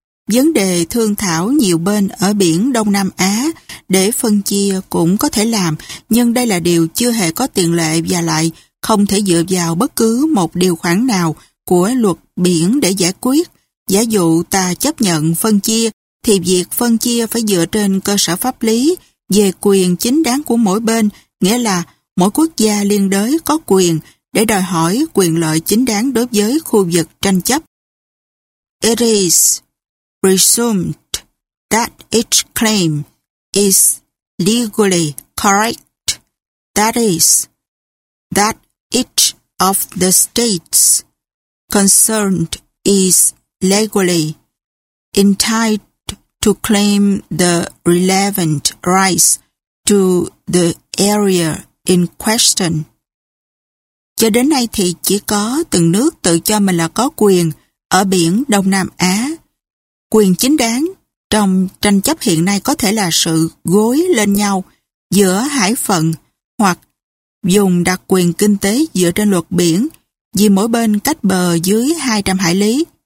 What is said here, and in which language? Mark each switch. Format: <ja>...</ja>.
<vi>Vấn đề thương thảo nhiều bên ở biển Đông Nam Á để phân chia cũng có thể làm, nhưng đây là điều chưa hề có tiền lệ và lại không thể dựa vào bất cứ một điều khoản nào của luật biển để giải quyết. Giả dụ ta chấp nhận phân chia thì việc phân chia phải dựa trên cơ sở pháp lý về quyền chính đáng của mỗi bên, nghĩa là mỗi quốc gia liên đới có quyền để đòi hỏi quyền lợi chính đáng đối với khu vực tranh chấp.</vi> <en>It is presumed that each claim is legally correct, that is, that each of the states concerned is legally entitled to claim the relevant rights to the area in question.</en> <vi>Cho đến nay thì chỉ có từng nước tự cho mình là có quyền ở biển Đông Nam Á. Quyền chính đáng trong tranh chấp hiện nay có thể là sự gối lên nhau giữa hải phận hoặc dùng đặc quyền kinh tế dựa trên luật biển vì mỗi bên cách bờ dưới 200 hải lý.</vi>